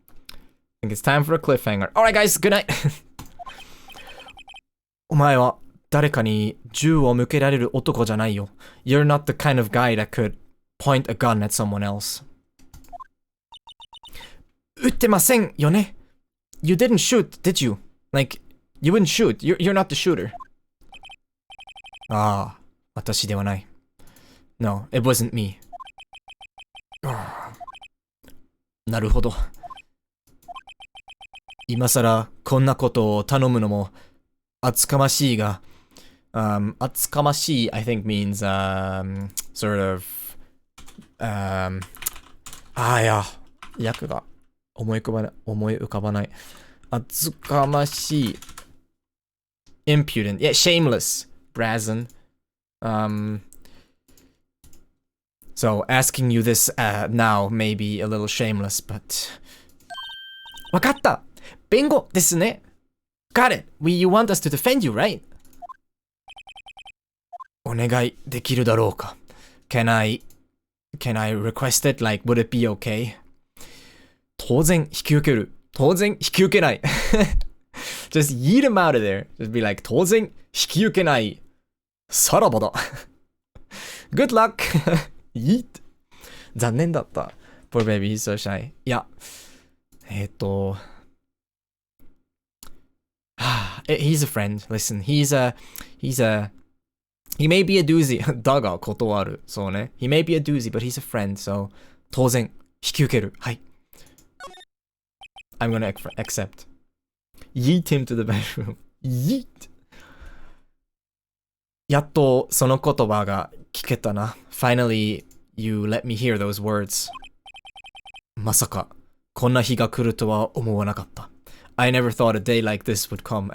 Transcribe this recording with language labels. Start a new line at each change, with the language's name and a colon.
English: I think it's time for a cliffhanger. Alright guys, good night!
Japanese: お前は誰かに銃を向けられる男じゃないよ。
English: You're not the kind of guy that could point a gun at someone else.
Japanese: 撃ってませんよね。
English: You didn't shoot, did you? Like, you wouldn't shoot. You're not the shooter.
Japanese: ああ、私ではない。
English: No, it wasn't me.
Japanese: なるほど。今さらこんなことを頼むのも厚かましいが、厚かましい
English: I think means sort of
Japanese: いや訳が思い浮かばない。
English: 厚かましい impudent, yeah, shameless, brazen. So asking you this now may be a little shameless, but
Japanese: わかった。弁護ですね。
English: Got it. You want us to defend you, right?
Japanese: お願いできるだろうか。
English: Can I request it? Like, would it be okay?
Japanese: 当然引き受ける。当然引き受けない。
English: Just yeet him out of there. Just be like,
Japanese: 当然引き受けない。さらばだ。
English: Good luck. Yeet.
Japanese: 残念だった。
English: Poor baby, he's so shy. いや。 He's a friend. Listen, he may be a doozy.
Japanese: だが断る。そうね。
English: He may be a doozy, but he's a friend. So,
Japanese: 当然、引き受ける。はい。
English: I'm gonna accept. Yeet him to the bedroom. Yeet.
Japanese: やっとその言葉が聞けたな。
English: Finally, you let me hear those words.
Japanese: まさか、こんな日が来るとは思わなかった。
English: I never thought a day like this would come.